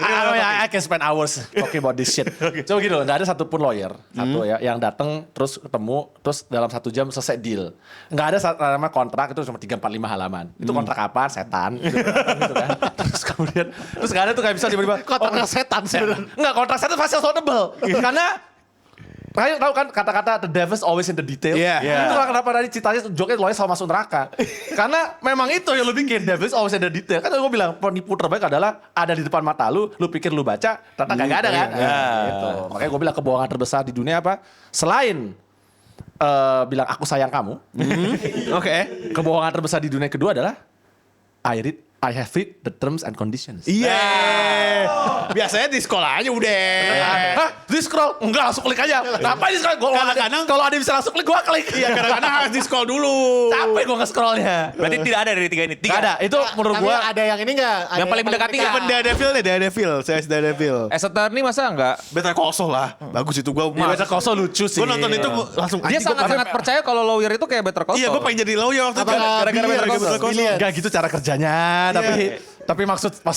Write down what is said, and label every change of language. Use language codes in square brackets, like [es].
[en] I can spend hours talking about this shit. [id] Coba gitu, nggak ada satupun lawyer satu ya yang datang terus ketemu terus dalam 1 jam selesai deal. Nggak ada namanya kontrak itu cuma 3-4-5 halaman. Itu kontrak apaan? Setan. Gitu kan. Terus nggak ada tuh kayak bisa tiba-tiba Kontraknya setan sebenarnya. Enggak, kontrak setan pasti affordable. Karena kalian tahu kan kata-kata [en] the devil's always in the detail. [id] Iya. Itu lah kenapa tadi ceritanya joke-nya lawyer selalu masuk neraka. Karena memang itu yang lu bikin [en] devil's always in the detail. [id] Kan gue bilang penipu terbaik adalah ada di depan mata lu pikir lu baca, ternyata kagak ada kan. Gitu. Makanya gue bilang kebohongan terbesar di dunia apa? Selain bilang aku sayang kamu. Oke. Kebohongan terbesar di dunia kedua adalah [en] I have read the terms and conditions. [id] Iya. Biasanya di sekolah aja udah. Hah? Di scroll? Enggak, langsung klik aja. Ngapain di scroll? Kadang-kadang- Kalau ada bisa langsung klik, gue klik. Iya, kadang-kadang harus di scroll dulu. Capek gue nge-scrollnya. Berarti tidak ada dari 3 ini. Gak ada. Itu menurut Tapi gue. ada yang ini nggak? Ada Yang paling mendekati nggak? Even Daredevil deh, Daredevil. Saya Daredevil. Attorney masa enggak? Better Call Saul lah. Bagus itu gue. Ya, Better Call Saul lucu sih. Gue nonton itu langsung Dia anjing, gua sangat-sangat pengen- percaya kalau lawyer itu kayak Better Call Saul. Iya, gue pengen jadi lawyer waktu itu. Apakah Gara-gara Billions? Better Call Saul. Billions? Gak gitu cara kerjanya. Tapi maksud